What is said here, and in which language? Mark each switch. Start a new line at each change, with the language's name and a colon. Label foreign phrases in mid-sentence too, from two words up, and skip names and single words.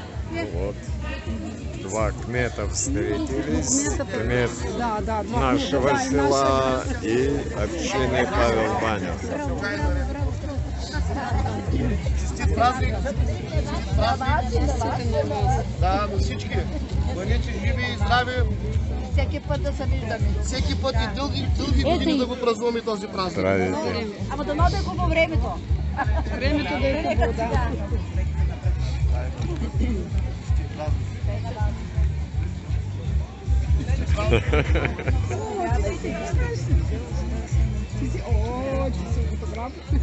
Russian: Вот. Два кмета встретились. Кмет Да, два. нашего села и общины Павел Баня. Праздник.
Bulgarian: Да, на всички. Бъдете живи и здрави. Всеки път да се виждаме. Всеки път и дълги години да го празнуваме този празник. Здравейте. Ама дано да е хубаво времето. Времето да е хубаво, да. О, че си фотограф.